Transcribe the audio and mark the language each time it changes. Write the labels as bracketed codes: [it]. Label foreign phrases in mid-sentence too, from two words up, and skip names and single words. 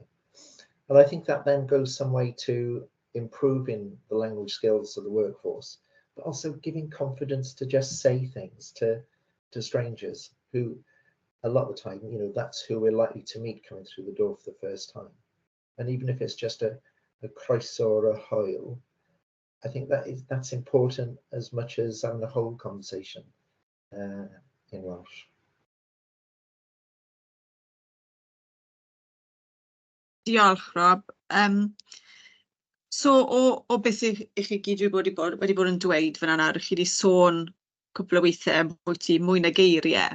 [en] And I think that then goes some way to improving the language skills of the workforce, but also giving confidence to just say things to strangers who, a lot of the time, that's who we're likely to meet coming through the door for the first time. And even if it's just a croeso or a hwyl, I think that's important as much as having the whole conversation in Welsh. [cy] Diolch, Rob. So o beth i chi gyd wedi bod yn dweud fan yna, chi wedi sôn cwpl o weithiau mwy na geiriau.